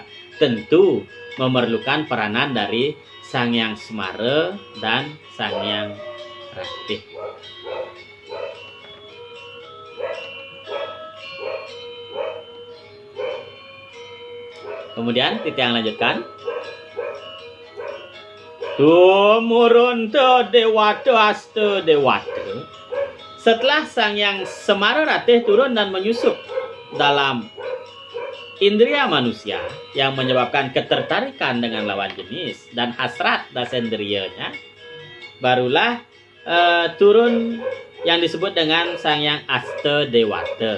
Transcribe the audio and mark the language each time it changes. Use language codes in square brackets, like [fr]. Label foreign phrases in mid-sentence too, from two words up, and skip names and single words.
[id] Tentu memerlukan peranan dari Sang Hyang Semara dan Sang Hyang Ratih. Kemudian titik yang lanjutkan. [kaw] Tumurun te dewata aste dewata. [id] Setelah Sang Hyang Semara Ratih turun dan menyusup dalam indria manusia yang menyebabkan ketertarikan dengan lawan jenis dan hasrat dasendriyanya, barulah turun yang disebut dengan Sang Hyang Aste Dewata.